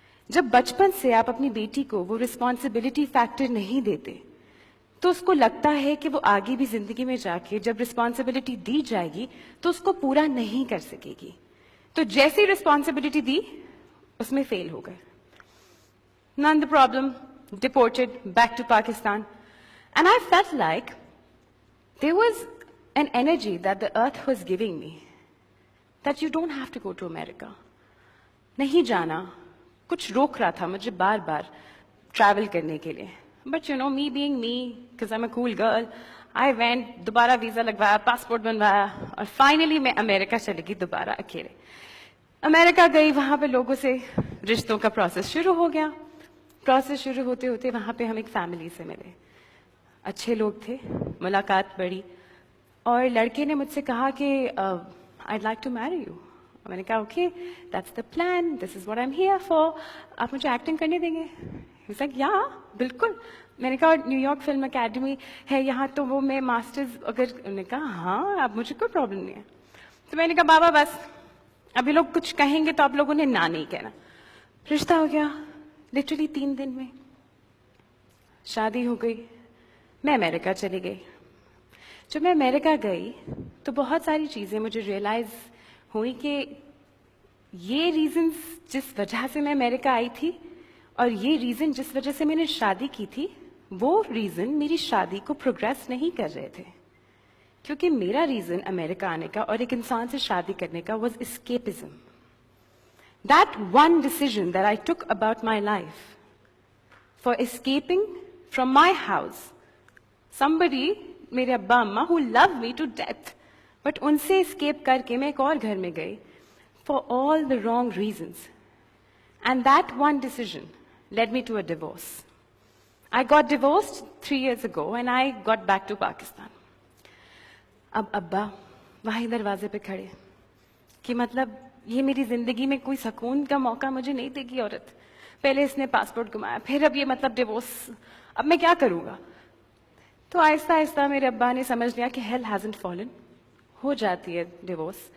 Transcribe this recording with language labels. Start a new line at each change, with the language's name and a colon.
Hindi: जब बचपन से आप अपनी बेटी को वो रिस्पॉन्सिबिलिटी फैक्टर नहीं देते तो उसको लगता है कि वो आगे भी जिंदगी में जाके जब रिस्पॉन्सिबिलिटी दी जाएगी तो उसको पूरा नहीं कर सकेगी. तो जैसी रिस्पॉन्सिबिलिटी दी उसमें फेल हो गए.
English: None the problem, deported back to Pakistan. And I felt like there was an energy that the earth was giving me, that you don't have to go to America.
Hindi: नहीं जाना, कुछ रोक रहा था मुझे बार बार ट्रैवल करने के लिए.
English: But you know, me being me, because I'm a cool girl, I went,
Hindi: दोबारा वीजा लगवाया, पासपोर्ट बनवाया और फाइनली मैं अमेरिका चली गई दोबारा अकेले. अमेरिका गई, वहां पे लोगों से रिश्तों का प्रोसेस शुरू हो गया. प्रोसेस शुरू होते होते वहां पे हम एक फैमिली से मिले. अच्छे लोग थे, मुलाकात बढ़ी और लड़के ने मुझसे कहा कि
English: I'd like to marry you.
Hindi: मैंने कहा
English: Okay, that's the plan, this is what I am here for.
Hindi: आप मुझे एक्टिंग करने देंगे?
English: He was like, या बिल्कुल.
Hindi: मैंने कहा न्यूयॉर्क फिल्म अकेडमी है यहाँ, तो वो मैं मास्टर्स अगर. उन्होंने कहा हाँ, आप मुझे कोई प्रॉब्लम नहीं है. तो मैंने कहा बाबा बस अभी लोग कुछ कहेंगे तो आप लोगों ने ना नहीं कहना. रिश्ता हो गया लिटरली 3 दिन में, शादी हो गई, मैं अमेरिका चली गई. जब मैं अमेरिका गई तो बहुत सारी चीजें मुझे रियलाइज हुई कि ये रीजंस जिस वजह से मैं अमेरिका आई थी और ये रीजन जिस वजह से मैंने शादी की थी, वो रीजन मेरी शादी को प्रोग्रेस नहीं कर रहे थे. क्योंकि मेरा रीजन अमेरिका आने का और एक इंसान से शादी करने का was escapism.
English: That one decision that I took about my life for escaping from my house, somebody,
Hindi: मेरे अब्बा अम्मा
English: who loved me to death, but
Hindi: उनसे escape करके मैं एक और घर में गई
English: for all the wrong reasons. And that one decision led me to a divorce. I got divorced 3 years ago and I got back to Pakistan.
Hindi: अब अब्बा वहीं दरवाजे पे खड़े कि मतलब ये मेरी जिंदगी में कोई सुकून का मौका मुझे नहीं देगी औरत. पहले इसने पासपोर्ट घुमाया, फिर अब ये मतलब डिवोर्स, अब मैं क्या करूंगा. तो आहिस्ता आहिस्ता मेरे अब्बा ने समझ लिया कि
English: hell hasn't fallen,
Hindi: हो जाती है डिवोर्स.